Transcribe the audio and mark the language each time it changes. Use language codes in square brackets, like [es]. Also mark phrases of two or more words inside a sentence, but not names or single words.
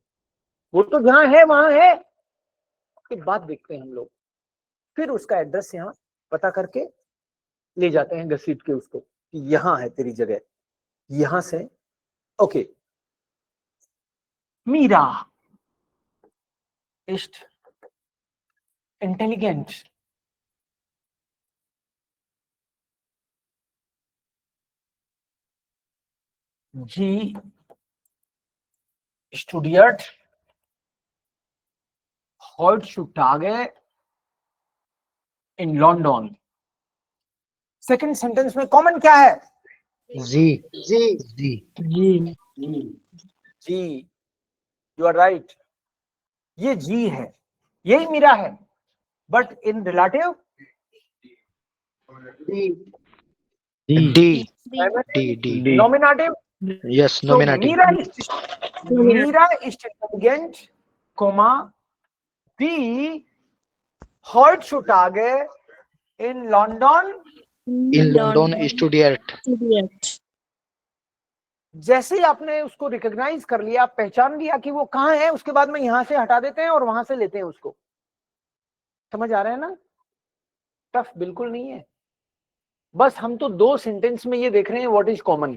[hi] वो तो जहां है वहां है, उसके बाद देखते हैं हम लोग, फिर उसका एड्रेस यहाँ पता करके ले जाते हैं घसीट के उसको कि यहां है तेरी जगह, यहां से। [de] ओके, मीरा ist intelligent. Sie studiert heutzutage in London. [en] second sentence [hi] में कॉमन क्या है? [de] जी [en] you are right, [hi] ये जी है, यही मीरा है। [en] but in relative [de] डी [en] नॉमिनेटिव, yes nominative [de] मीरा is intelligent, die heutzutage in London स्टूडियट। [hi] जैसे ही आपने उसको रिकॉग्नाइज कर लिया, पहचान लिया कि वो कहां है, उसके बाद में यहां से हटा देते हैं और वहां से लेते हैं उसको। समझ आ रहा है ना? टफ बिल्कुल नहीं है। बस हम तो दो सेंटेंस में ये देख रहे हैं [en] what is common.